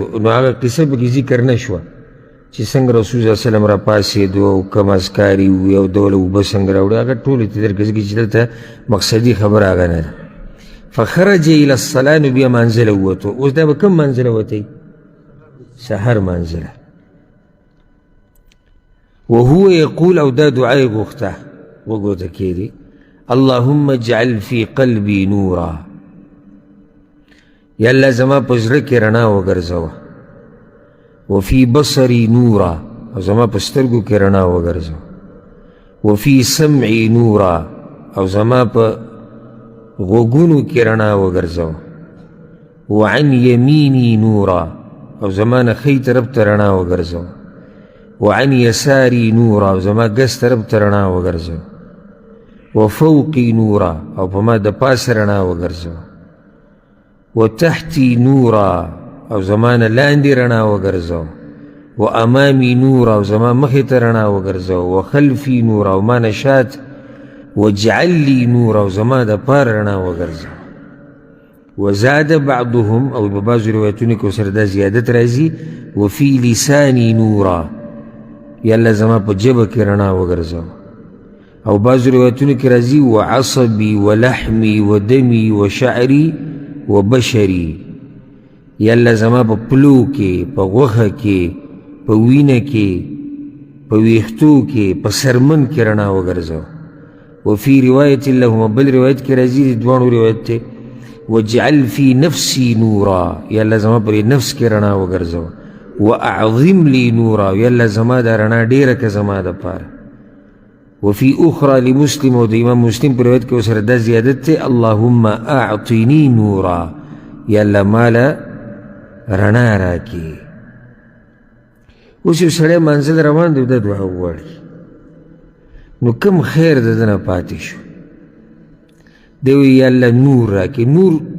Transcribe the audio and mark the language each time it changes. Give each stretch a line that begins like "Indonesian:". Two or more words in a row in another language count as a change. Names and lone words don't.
Pashto: نو هغه قصه پکې ذکر نه شوه چې څنګه رسول صلی الله علیه وسلم را پاڅېدو او کوم اذکار یې وویل او ډوله اوبه څنګه راوړي، هغه ټول یې درکړي ځکه چې دلته مقصدي خبره هغه نه ده.
Arabic: فخرج الی الصلاه،
Pashto: نو بیا مانځه له ووتو. اوس دا به کوم مانځه له وتی؟ سحر مانځه له.
Arabic: وهو يقول
Pashto: او دا دعاء غوښته وګوته کېدی
Arabic: اللهم اجعل في قلبي نورا
Pashto: یا الله زما په زړه کې رڼا وګرځوه
Arabic: وفي بصري نورا
Pashto: او زما په سترګو کې رڼا وګرځوه
Arabic: وفي سمعي نورا
Pashto: او زما په غوږونو کې رڼا وګرځوه
Arabic: وعن يميني نورا
Pashto: او زما نه ښی طرف ته رڼا وګرځوه
Arabic: وعن يساري نورا
Pashto: او زما ګس طرف ته رڼا وګرځوه
Arabic: وفوقي نورا
Pashto: او په ما د پاسه رڼا وګرځوه
Arabic: وتحتي نورا
Pashto: او زما نه لاندې رڼا وګرځوه
Arabic: وامامي نورا
Pashto: او زما مخې ته رڼا وګرځوه
Arabic: وخلفي نورا
Pashto: او ما نه شات
Arabic: واجعل لي نورا
Pashto: او زما د پاره رڼا وګرځوه
Arabic: وزاد بعضهم
Pashto: او په بعضو روایتونو کې ورسره دا زیادت راځي
Arabic: وفي لساني نورا
Pashto: یا الله زما په ژبه کې رڼا وګرځوه او بعضو روایتونو کې راځي
Arabic: وعصبي ولحمي ودمي وشعري وبشري
Pashto: یا الله زما په پلو کې په غوښه کې په وینه کې په ویښتو کې په سرمن کې رڼا وګرځوه
Arabic: وفي روایت لهما
Pashto: بل روایت کې راځي د دواړو روایت دی
Arabic: واجعل في نفسي نورا
Pashto: یا الله زما پر نفس کې رڼا وګرځوه واعظم
Arabic: لي نورا
Pashto: یا الله زما دا رڼا ډیره که زما دپاره
Arabic: وفي اخرى لمسلم
Pashto: او د امام مسلم په روایت کې ورسره دا زیادت دی
Arabic: اللهم اعطني نورا
Pashto: یا الله ماله رڼا راکړي اوس یو سړی منزل روان دی دا دعا وغواړي نو کم خیر د ده نه پاتې شو دی وایي یا الله نور راکړي نور